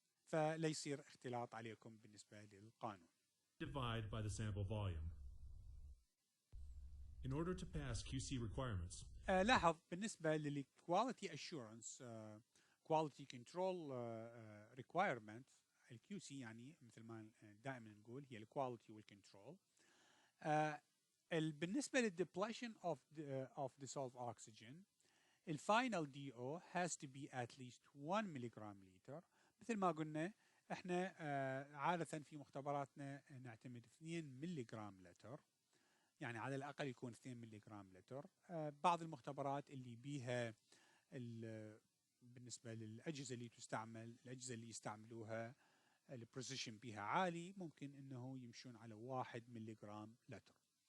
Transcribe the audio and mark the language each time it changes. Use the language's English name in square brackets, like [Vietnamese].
[Arabic] فلا يصير اختلاط عليكم بالنسبة للقانون. [English] Divide by the sample volume. In order to pass QC requirements. [Arabic] لاحظ بالنسبة للquality assurance quality control requirement، الQC يعني مثل ما دائما نقول هي الquality والcontrol. بالنسبة للدepletion of dissolved oxygen، الفاينل DO [English] has to be at least 1 [Arabic] ملغرام لتر. مثل ما قلنا احنا عادة في مختبراتنا نعتمد 2 ملغرام لتر، يعني على الأقل يكون 2 ملغرام لتر. بعض المختبرات اللي بيها بالنسبة للأجهزة اللي تستعمل، الأجهزة اللي يستعملوها البريسيشن بيها عالي، ممكن أنه يمشون على 1 ملغرام لتر.